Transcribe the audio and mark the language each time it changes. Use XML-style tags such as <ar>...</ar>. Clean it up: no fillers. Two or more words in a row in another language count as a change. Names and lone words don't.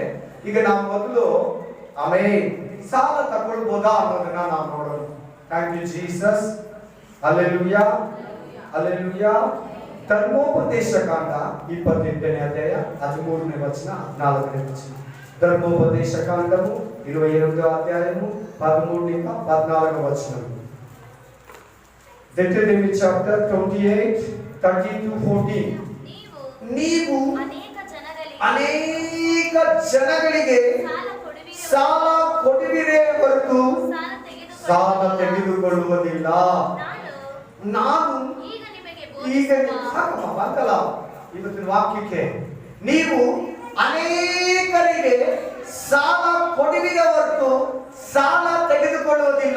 <kn>ಈಗ ನಾವು ಮೊದಲು ಆಮೇಲೆ ಸಾಲ ತಗೊಳ್ಬೋದಾ ಅನ್ನೋದನ್ನ ನಾವು ನೋಡೋಣ.</kn> <en>Thank you Jesus. Hallelujah, hallelujah.</en> <kn>ಧರ್ಮೋಪದೇಶ ಕಾಂಡ 28ನೇ ಅಧ್ಯಾಯ 13ನೇ ವಚನ 14ನೇ ವಚನ. ಧರ್ಮೋಪದೇಶ ಕಾಂಡವು</kn> <te>28వ అధ్యాయము 13 నుంచి 14వ వచనం.</te> <en>Deuteronomy chapter 28 30 to 14.</en> <kn>ನೀವು ಅನೇಕ ಜನಗಳಿಗೆ ಸಾಲ ಕೊಡುವಿರೇ ಹೊರತು ಸಾಲ ತೆಗೆದುಕೊಳ್ಳುವುದಿಲ್ಲ. ನಾನು ಈಗ ಬಂತಲ್ಲ ಇವತ್ತಿನ ವಾಕ್ಯಕ್ಕೆ, ನೀವು ಅನೇಕರಿಗೆ ಸಾಲ ಕೊಡುವಿರೇ ಹೊರತು ಸಾಲ ತೆಗೆದುಕೊಳ್ಳುವುದಿಲ್ಲ.</kn>